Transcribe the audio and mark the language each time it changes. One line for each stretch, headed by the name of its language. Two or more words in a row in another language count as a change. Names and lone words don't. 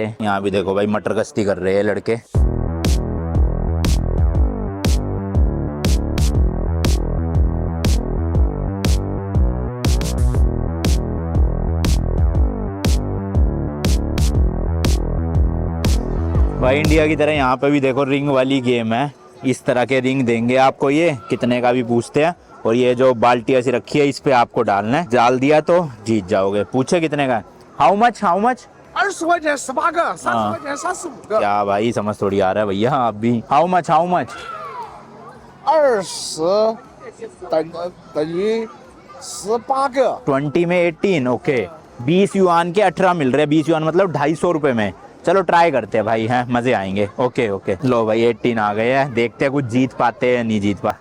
Hindi: यहाँ भी देखो भाई मटर गश्ती कर रहे हैं लड़के। भाई इंडिया की तरह यहाँ पे भी देखो रिंग वाली गेम है, इस तरह के रिंग देंगे आपको, ये कितने का भी पूछते हैं, और ये जो बाल्टी ऐसी रखी है इस पे आपको डालना है, डाल दिया तो जीत जाओगे। पूछे कितने का,
English: How much how much?
Chinese: 20 块钱18个，30块钱35个。
Hindi: क्या भाई समझ थोड़ी आ रहा है भैया आप भी।
English: How much how much?
Chinese: 20 等于18个。
Hindi: 20 में 18, ओके। 20 युआन के 18 मिल रहे हैं, 20 युआन मतलब 250 रुपए में। चलो ट्राई करते हैं भाई, हैं मजे आएंगे।
English: OK OK
Hindi: लो भाई 18 आ गए हैं, देखते हैं कुछ जीत पाते हैं नहीं जीत पा।